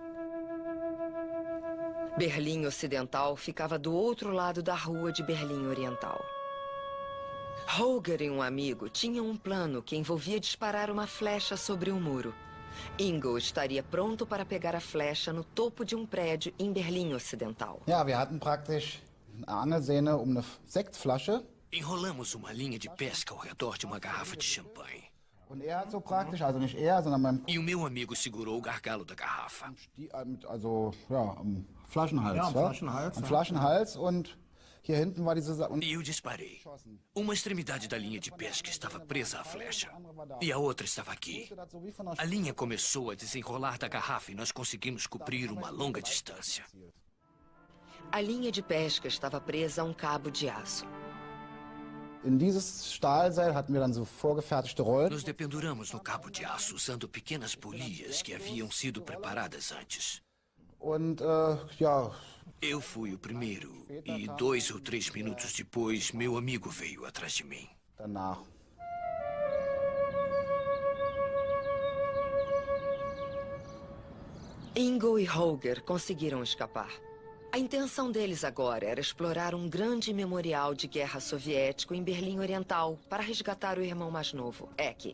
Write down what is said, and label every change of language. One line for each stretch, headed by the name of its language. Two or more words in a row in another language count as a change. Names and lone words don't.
Portuguese: Berlim Ocidental ficava do outro lado da rua de Berlim Oriental. Holger e um amigo tinham um plano que envolvia disparar uma flecha sobre um muro. Ingo estaria pronto para pegar a flecha no topo de um prédio em Berlim Ocidental.
German: Ja, wir hatten praktisch eine Angelsehne eine Sektflasche.
Portuguese: Enrolamos uma linha de pesca ao redor de uma garrafa de champanhe.
German: Und hat so praktisch, also nicht sondern mein...
Portuguese: E o meu amigo segurou o gargalo da garrafa.
German: Also, ja, am Flaschenhals. Ja, am Flaschenhals. Am Flaschenhals und hier hinten war diese...
Portuguese: E eu disparei. Uma extremidade da linha de pesca estava presa à flecha. E a outra estava aqui. A linha começou a desenrolar da garrafa e nós conseguimos cobrir uma longa distância. A linha de pesca estava presa a um cabo de aço.
German: In dieses Stahlseil hatten wir dann so vorgefertigte Rollen.
Portuguese: Nos dependuramos no cabo de aço usando pequenas polias que haviam sido preparadas antes.
German: Und ja.
Portuguese: Eu fui o primeiro e 2 ou 3 minutos depois, meu amigo veio atrás de mim.
German: Danach.
Portuguese: Ingo e Holger conseguiram escapar. A intenção deles agora era explorar um grande memorial de guerra soviético em Berlim Oriental para resgatar o irmão mais novo, Ecke.